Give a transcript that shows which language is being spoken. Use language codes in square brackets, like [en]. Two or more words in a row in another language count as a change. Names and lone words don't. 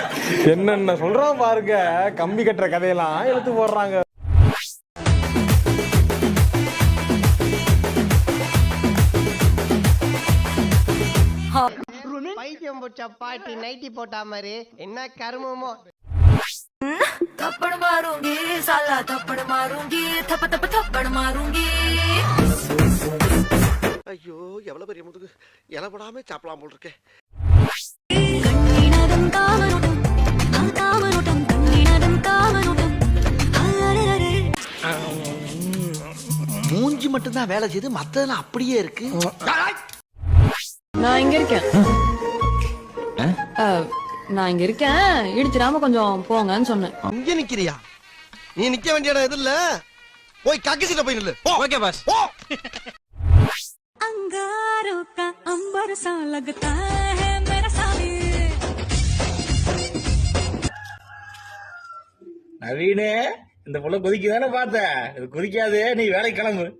[ta] என்னென்ன சொல்றான் பாருங்க. கம்பி கட்டுற கதையெல்லாம் எடுத்து போடுறாங்க. பைத்தியம் போச்சா பாட்டி நைட்டி போட்டா மாதிரி என்ன கருமமோ. [hi] थप्पड़ मारूंगी साला थप्पड़ मारूंगी थप थप थप्पड़ मारूंगी. [ta] ஐயோ, எவ்வளவு பெரிய முதுகு. இலப்படாம சாப்பிடலாம் போல் இருக்கே. கண்ணினதும் காவனுட்டும் காவனுட்டும் கண்ணினதும் காவனுட்டும். மூஞ்சி மட்டும் தான் வேலை செய்து, மத்ததெல்லாம் அப்படியே இருக்கு. நான் இங்க இருக்கேன். நான் இங்க இருக்கேன். இடிச்சிடாம கொஞ்சம் போங்கன்னு சொன்னேன். இங்க நிக்கிறியா? நீ நிக்க வேண்டிய இடம் எது இல்ல. போய் கக்கிசிட்ட போய் நில்லு. [en] okay boss. [hi] अंगारों का अंबर सा लगता है मेरा साथी. [ta] நவீனே, இந்த புள்ள கொதிக்குதானே பார்த்த? இது கொதிக்காதே, நீ வேலை கிளம்பு.